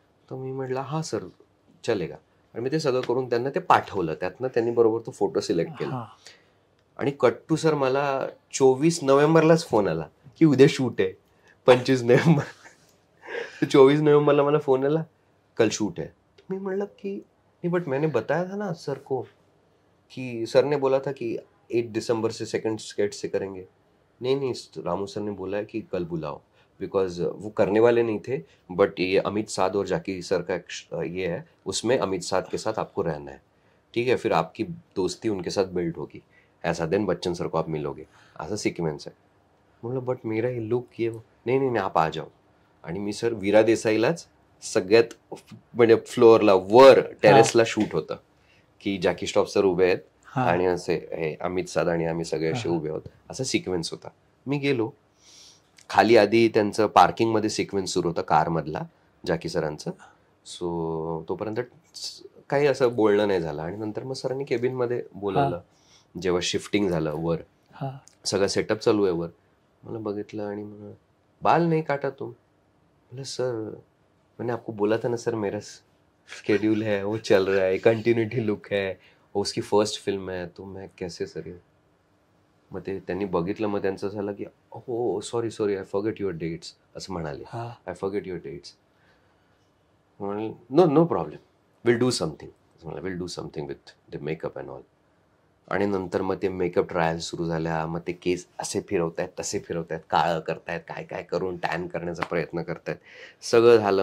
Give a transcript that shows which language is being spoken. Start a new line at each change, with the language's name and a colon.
Marathi: तर मी म्हटलं हा सर चलेगा. आणि मी ते सगळं करून त्यांना ते पाठवलं. त्यातनं त्यांनी बरोबर तो फोटो सिलेक्ट केला. आणि कट टू सर मला 24 नोव्हेंबरलाच फोन आला की उद्या शूट आहे. 25 नोव्हेंबर 24 नवंबरला मला फोन आला
Hindi: कल शूट है. मैं मतलब कि नहीं बट मैंने बताया था ना सर को कि सर ने बोला था कि 8 दिसंबर से सेकंड स्केट से करेंगे. नहीं रामू सर ने बोला है कि कल बुलाओ बिकॉज वो करने वाले नहीं थे बट ये अमित साध और जाकी सर का ये है, उसमें अमित साध के साथ आपको रहना है, ठीक है, फिर आपकी दोस्ती उनके साथ बिल्ड होगी, ऐसा देन बच्चन सर को आप मिलोगे, ऐसा सिक्वेंस है. मतलब बट मेरा ये लुक ये नहीं आप आ जाओ.
Marathi: आणि मी सर वीरा देसाईलाच सगळ्यात म्हणजे फ्लोअरला वर टेरेसला शूट होतं की जॅकी श्रॉफ सर उभे आहेत आणि असे हे अमित साध आणि आम्ही सगळे असे उभे आहोत, असा सिक्वेन्स होता. मी गेलो खाली, आधी त्यांचं पार्किंगमध्ये सिक्वेन्स सुरू होता कारमधला जॅकी सरांचं. सो तोपर्यंत काही असं बोलणं नाही झालं. आणि नंतर मग सरांनी केबिनमध्ये बोलवलं. जेव्हा शिफ्टिंग झालं वर, सगळं सेटअप चालू आहे वर, मला बघितलं आणि मग
Hindi: बाल नहीं काटा तुम. बोले सर मैंने आपको बोला था ना सर मेरा स्केड्यूल है वो चल रहा है, कंटिन्यूटी लुक है, उसकी फर्स्ट फिल्म है, तो मैं कैसे सर.
Marathi: मग ते त्यांनी बघितलं. मग त्यांचं झालं की हो
English: sorry I forget your dates
Marathi: असं म्हणाले.
English: I forget your dates. No problem, will do something with the makeup and all.
Marathi: आणि नंतर मग ते मेकअप ट्रायल सुरू झाल्या. मग ते केस असे फिरवतायत तसे फिरवतायत, काळं करतायत, काय करून टॅन करण्याचा प्रयत्न करतायत. सगळं झालं.